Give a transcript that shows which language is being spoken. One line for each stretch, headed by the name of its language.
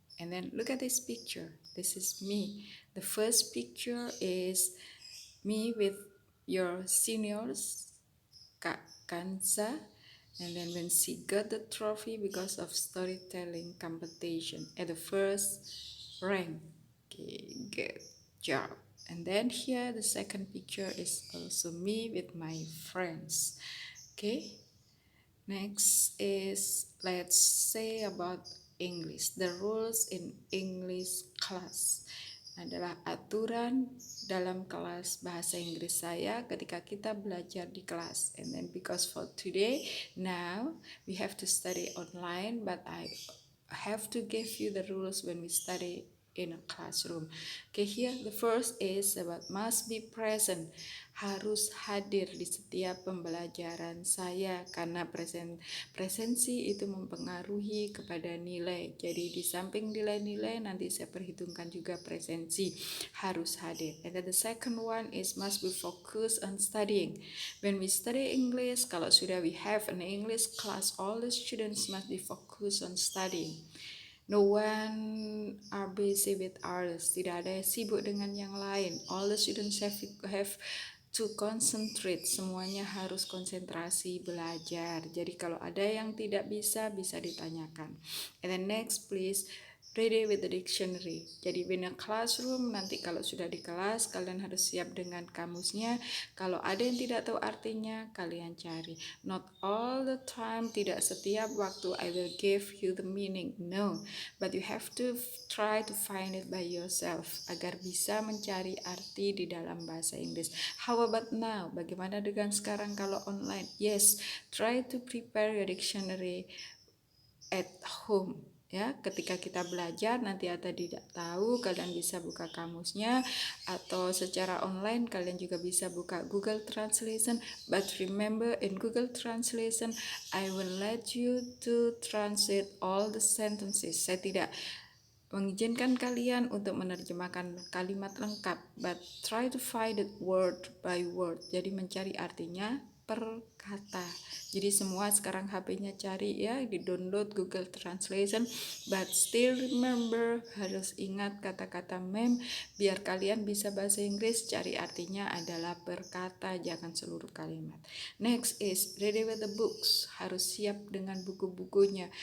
English: And then look at this picture. This is me. The first picture is me with your seniors, Kak Kansa, and then when she got the trophy because of storytelling competition at the first rank. Okay, good job. And then here the second picture is also me with my friends. Okay, next is let's say about English. The rules in English class
Indonesian: adalah aturan dalam kelas bahasa Inggris saya ketika kita belajar di kelas.
English: And then because for today, now we have to study online, but I have to give you the rules when we study in a classroom. Okay, here the first is about must be present.
Indonesian: Harus hadir di setiap pembelajaran saya karena presensi itu mempengaruhi kepada nilai. Jadi di samping nilai-nilai nanti saya perhitungkan juga presensi, harus hadir.
English: And then the second one is must be focused on studying. When we study English,
Indonesian: kalau sudah
English: we have an English class, all the students must be focused on studying. No one are busy with others.
Indonesian: Tidak ada yang sibuk dengan yang lain.
English: All the students have to concentrate.
Indonesian: Semuanya harus konsentrasi belajar. Jadi kalau ada yang tidak bisa ditanyakan.
English: And then next please ready with the dictionary.
Indonesian: Jadi
English: in a classroom
Indonesian: nanti kalau sudah di kelas kalian harus siap dengan kamusnya. Kalau ada yang tidak tahu artinya kalian cari.
English: Not all the time,
Indonesian: tidak setiap waktu
English: I will give you the meaning. No, but you have to try to find it by yourself
Indonesian: agar bisa mencari arti di dalam bahasa Inggris.
English: How about now?
Indonesian: Bagaimana dengan sekarang kalau online?
English: Yes, try to prepare your dictionary at home.
Indonesian: Ya, ketika kita belajar nanti atau tidak tahu kalian bisa buka kamusnya atau secara online kalian juga bisa buka Google Translation,
English: but remember in Google Translation I will let you to translate all the sentences.
Indonesian: Saya tidak mengizinkan kalian untuk menerjemahkan kalimat lengkap,
English: but try to find it word by word.
Indonesian: Jadi mencari artinya per kata. Jadi semua sekarang HP-nya cari ya, di download Google Translation,
English: but still remember
Indonesian: harus ingat kata-kata mem biar kalian bisa bahasa Inggris. Cari artinya adalah per kata, jangan seluruh kalimat.
English: Next is ready with the books.
Indonesian: Harus siap dengan buku-bukunya.